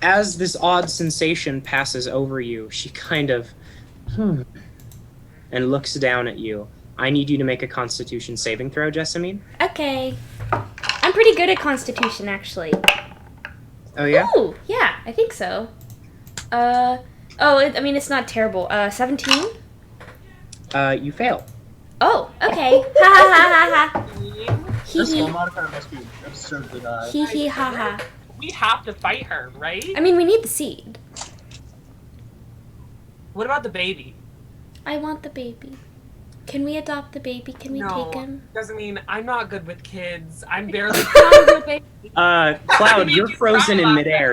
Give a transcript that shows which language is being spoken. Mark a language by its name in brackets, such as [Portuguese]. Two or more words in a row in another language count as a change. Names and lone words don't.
[English] as this odd sensation passes over you, she kind of and looks down at you. I need you to make a Constitution saving throw, Jessamine. Okay. I'm pretty good at Constitution, actually. Oh yeah. Ooh, yeah, I think so. It's not terrible. 17? You fail. Oh, okay. Ha ha ha ha ha. Hee This hee. spell modifier must be absurdly high. Hee hee ha ha. We have to fight her, right? I mean, we need the seed. What about the baby? I want the baby. Can we adopt the baby? Can we take him? Doesn't mean I'm not good with kids. I'm barely. Cloud, you're frozen in midair.